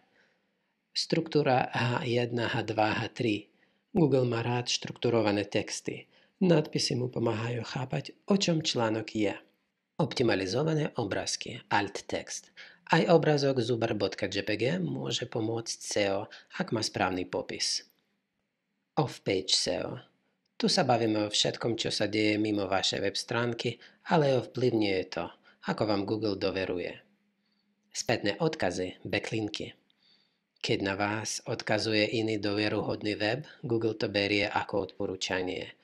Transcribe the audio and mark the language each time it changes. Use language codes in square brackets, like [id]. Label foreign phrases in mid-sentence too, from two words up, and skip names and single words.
[sk] Štruktúra H1, H2, H3. Google má rád štrukturované texty. Nadpisy mu pomáhajú chápať, o čom článok je. Optimalizované obrázky, [en] alt text. [sk] Aj obrázok zubar.jpg môže pomôcť SEO, ak má správny popis. [en] Off-page SEO. [sk] Tu sa bavíme o všetkom, čo sa deje mimo vašej web stránky, ale ovplyvňuje to, ako vám Google doveruje. Spätné odkazy, backlinky. Keď na vás odkazuje iný dôveruhodný web, Google to berie ako odporúčanie.